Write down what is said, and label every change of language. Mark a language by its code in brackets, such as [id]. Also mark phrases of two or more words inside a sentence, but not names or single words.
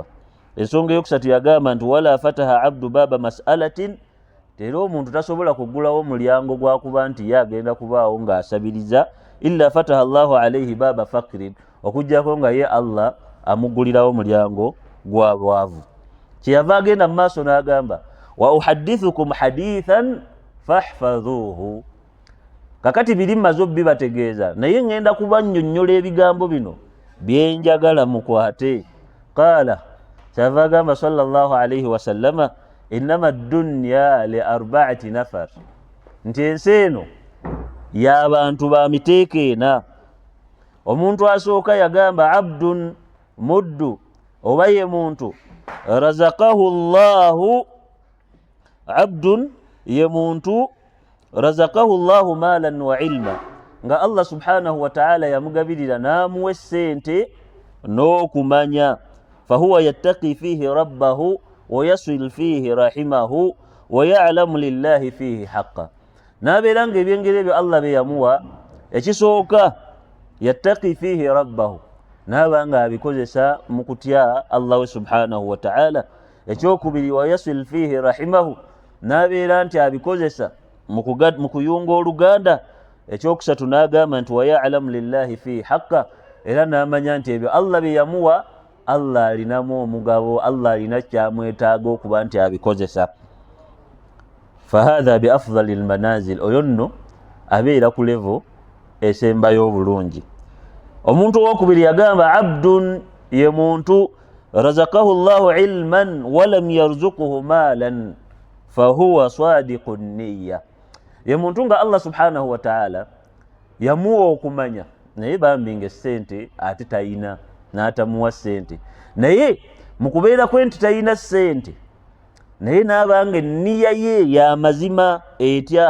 [lg] Ensonga eyokusatu yagamba nti [ar] ولا فتح عبد باب مسألة, [lg] era omuntu tasobola kuggulawo mulyango gwakuba nti ye agenda kubaawo ng'asabiriza [ar] إلا فتح الله عليه باب فقر, [lg] okuggyako nga ye Allah amugulirawo mulyango gwa bwavu. Kyeyava agenda mu maaso n'agamba [ar] وأحدثكم حديثا فاحفظوه, [lg] kakati biri mmaze bibategeeza naye ngenda kubannyonnyola ebigambo bino byenjagala mukwate. [ar] Qaala, [lg] kyava agamba [ar] صلى الله عليه وسلم إنما الدنيا لأربعة نفر, [lg] nti ensi eno y'abantu ba miteeko ena. Omuntu asooka yagamba abdun muddu, oba ye muntu [ar] رزقه الله, [lg] abdun ye muntu [ar] رزقه الله مالا وعلما, [lg] nga Allah [ar] سبحانه وتعالى [lg] yamugabirira n'amuwa essente n'okumanya. [ar] فهو يتقي فيه ربه ويصل فيه رحمه ويعلم لله فيه حقا, [lg] n'abeera nga ebyengeri ebyo Allah bye yamuwa, ekisooka [ar] يتقي فيه ربه, [lg] n'aba nga abikozesa mu kutya Allah we [ar] سبحانه وتعالى. [lg] Ekyokubiri [ar] ويصل فيه رحمه, [lg] n'abeera nti abikozesa mu kuyunga oluganda. Ekyokusatu n'agamba nti [ar] ويعلم لله فيه حقا, [lg] era n'amanya nti ebyo Allah bye yamuwa Allah alinamu omugabo, Allah alina kyamwetaaga okuba nti abikozesa. [ar] فهذا بأفضل المنازل, [lg] oyo nno abeera ku levo esembayo obulungi. Omuntu owokubiri yagamba abdun ye muntu [ar] رزقه الله علما ولم يرزقه مالا فهو صادق النية, [lg] ye muntu nga Allah [ar] سبحانه وتعالى [lg] yamuwa okumanya naye bambi nga essente ate tayina, n'atamuwa ssente, naye mu kubeera kwe nti tayina ssente naye n'abanga enniya ye ya mazima etya.